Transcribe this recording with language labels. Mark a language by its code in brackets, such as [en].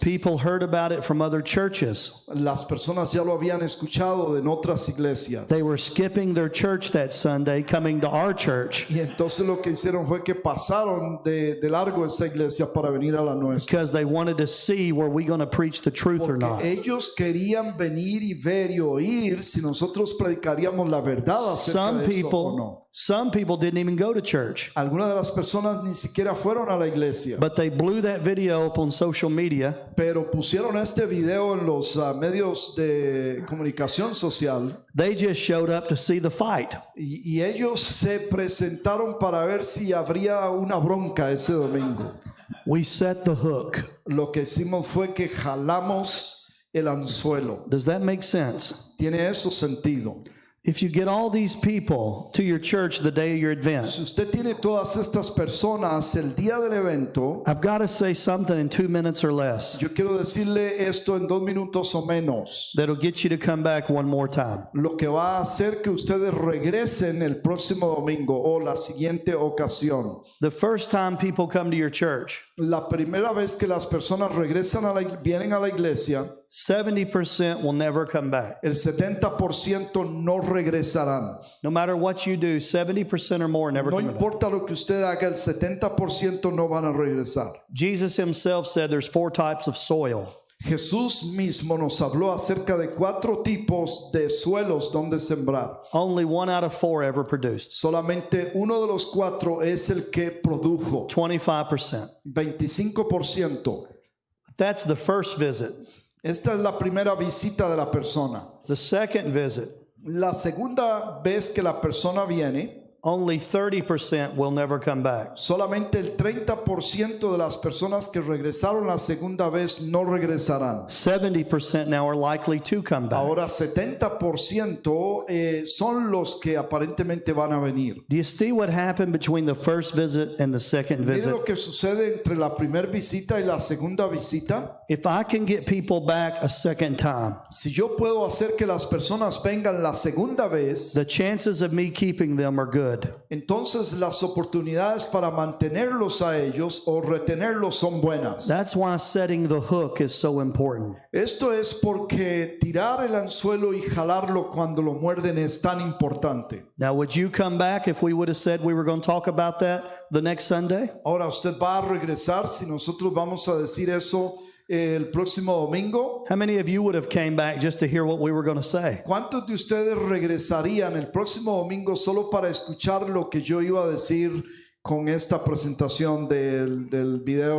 [en] People heard about it from other churches. [es] Las personas ya lo habían escuchado en otras iglesias. [en] They were skipping their church that Sunday, coming to our church [es] Y entonces lo que hicieron fue que pasaron de largo esa iglesia para venir a la nuestra. [en] because they wanted to see, were we going to preach the truth or not? [es] Porque ellos querían venir y ver y oír si nosotros predicaríamos la verdad acerca de eso o no. [en] Some people didn't even go to church, [es] Algunas de las personas ni siquiera fueron a la iglesia, [en] but they blew that video up on social media [es] pero pusieron este video en los medios de comunicación social. [en] They just showed up to see the fight. [es] Y ellos se presentaron para ver si habría una bronca ese domingo. [en] We set the hook. [es] Lo que hicimos fue que jalamos el anzuelo. [en] Does that make sense? [es] ¿Tiene eso sentido? [en] If you get all these people to your church the day of your event, [es] Si usted tiene todas estas personas el día del evento, [en] I've got to say something in 2 minutes or less [es] yo quiero decirle esto en 2 minutos o menos. [en] that'll get you to come back one more time. [es] Lo que va a hacer que ustedes regresen el próximo domingo o la siguiente ocasión. [en] The first time people come to your church, [es] La primera vez que las personas vienen a la iglesia, [en] 70% will never come back. [es] el 70% no regresarán. [en] No matter what you do, 70% or more never [es] No [en] come back. [es] importa lo que usted haga, el 70% no van a regresar. [en] Jesus himself said there's 4 types of soil. [es] Jesús mismo nos habló acerca de 4 tipos de suelos donde sembrar. [en] Only 1 out of 4 ever produced. [es] Solamente uno de los 4 es el que produjo, 25%. 25%. [en] That's the first visit. [es] Esta es la primera visita de la persona. [en] The second visit, [es] La segunda vez que la persona viene, [en] only 30% will never come back. [es] solamente el 30% de las personas que regresaron la segunda vez no regresarán. [en] 70% now are likely to come back. [es] Ahora 70% son los que aparentemente van a venir. [en] Do you see what happened between the first visit and the second [es] Mire [en] visit? [es] lo que sucede entre la primera visita y la segunda visita. [en] If I can get people back a second time, [es] Si yo puedo hacer que las personas vengan la segunda vez, [en] the chances of me keeping them are good. [es] entonces las oportunidades para mantenerlos a ellos o retenerlos son buenas. [en] That's why setting the hook is so important. [es] Esto es porque tirar el anzuelo y jalarlo cuando lo muerden es tan importante. [en] Now, would you come back if we would have said we were going to talk about that the next Sunday? [es] Ahora, ¿usted va a regresar si nosotros vamos a decir eso el próximo domingo? [en] How many of you would have came back just to hear what we were going to say? [es] ¿Cuántos de ustedes regresarían el próximo domingo solo para escuchar lo que yo iba a decir con esta presentación del video.